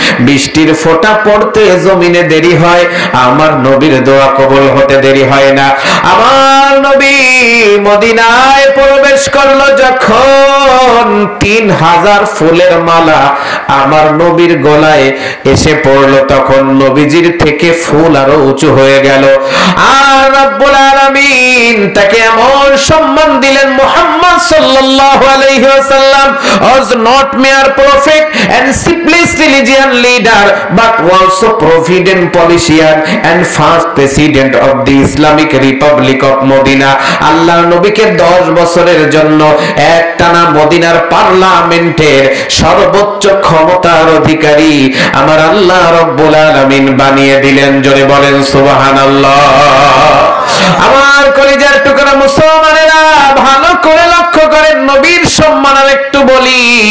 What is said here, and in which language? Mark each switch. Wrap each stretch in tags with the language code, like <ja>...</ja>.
<bn>বৃষ্টির ফোঁটা পড়তে জমিনে দেরি হয়, আমার নবীর দোয়া কবুল হতে দেরি হয় না। আমার নবী মদিনায় প্রবেশ করলো যখন, 3000 ফুলের মালা আমার নবীর গলায় এসে পড়লো তখন নবীজির থেকে ফুল আরো উঁচু হয়ে গেল। আর রব্বুল আলামিন তাকে এমন সম্মান দিলেন,</bn> <en>Muhammad সাল্লাল্লাহু আলাইহি ওয়াসাল্লাম was not mere prophet and simplest religious leader but also provident politician and first president of the Islamic Republic of Medina.</en> <bn>আল্লাহর নবীকে 10 বছরের জন্য একটানা মদিনার পার্লামেন্টের সর্বোচ্চ ক্ষমতার অধিকারী আমার আল্লাহ রব্বুল আলামিন বানিয়ে দিলেন। জোরে বলেন সুবহানাল্লাহ। আমার কলিজার টুকরা মুসলমানেরা, ভালো করে লক্ষ্য করেন, নবীর সম্মান আর একটু বলি।</bn>